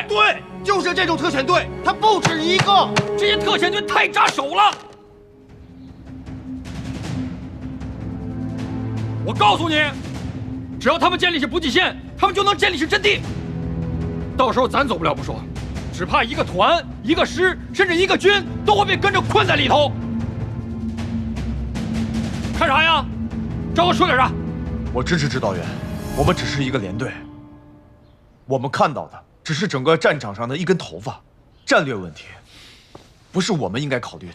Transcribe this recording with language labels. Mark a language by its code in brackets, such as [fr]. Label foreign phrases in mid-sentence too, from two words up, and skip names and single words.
[zh] 對，就是這種特遣隊，它不止一個。這些特遣隊太扎手了。我告訴你，只要他們建立起補給線，他們就能建立起陣地。到時候咱走不了不說，只怕一個團、一個師，甚至一個軍都會被跟着困在裡頭。看啥呀？找我說點啥？我支持指導員，我們只是一個連隊。我們看到的只是整個戰場上的一根頭髮，戰略問題，不是我們應該考慮的。